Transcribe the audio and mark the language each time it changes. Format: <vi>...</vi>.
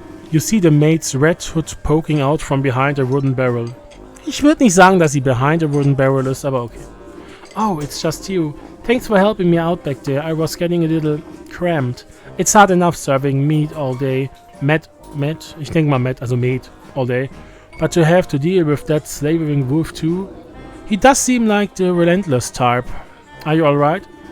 <en>You see the maid's red hood poking out from behind a wooden barrel.</en> <de>Ich würde nicht sagen, dass sie</de> <en>behind a wooden barrel</en> <de>ist, aber okay.</de> <en>Oh, it's just you. Thanks for helping me out back there. I was getting a little cramped. It's hard enough serving meat all day. Matt,</en> <de>ich denke mal Matt, also</de> <en>meat all day. But to have to deal with that slavering wolf too? He does seem like the relentless type. Are you alright?</en>